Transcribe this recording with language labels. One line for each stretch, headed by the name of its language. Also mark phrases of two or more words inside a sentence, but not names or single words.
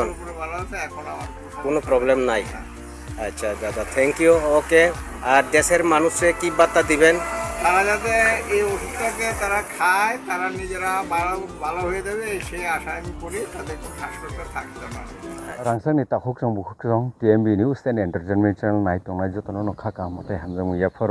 Bangla: পুরো ভালো আছে এখন আমার কোনো প্রবলেম নাই আচ্ছা দাদা
English: thank you okay
Bangla: আর দেশের মানুষে কি বার্তা দিবেন তারা যাতে এই ওষুধটাকে তারা খায় তারা নিজেরা ভালো হয়ে যাবে সেই আশা আমি করি তাদের কোনো শ্বাসকষ্ট থাকতে না
Kok Borok: rangchani takhok jang bukhkrong TMB News and Entertainment channel nai tongnai jotono no khaka mate hamjang ya phoro